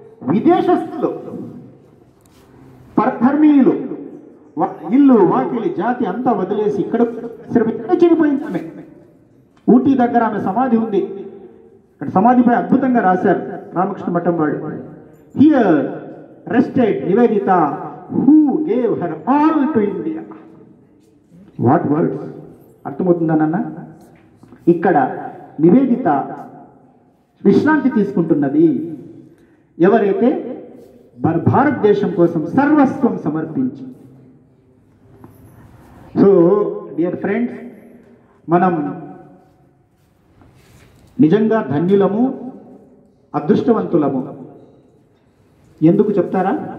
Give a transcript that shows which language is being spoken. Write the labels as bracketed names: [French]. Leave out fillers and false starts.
[Telugu] విదేశస్తులు, పరధర్మీయులు ఇల్లు వాకిలి జాతి అంతా వదిలేసి ఇక్కడ చనిపోయింది ఆమె. ఊటీ దగ్గర ఆమె సమాధి ఉంది. ఇక్కడ సమాధిపై అద్భుతంగా రాశారు రామకృష్ణ మఠం వాడు. [English] Here rested Nivedita who gave her all to India. What words? [Telugu] అర్థమవుతుందా నాన్న? ఇక్కడ నివేదిత విశ్రాంతి తీసుకుంటున్నది ఎవరైతే భారతదేశం కోసం సర్వస్వం సమర్పించి. సో డియర్ ఫ్రెండ్స్, మనం నిజంగా ధన్యులము, అదృష్టవంతులము. ఎందుకు చెప్తారా?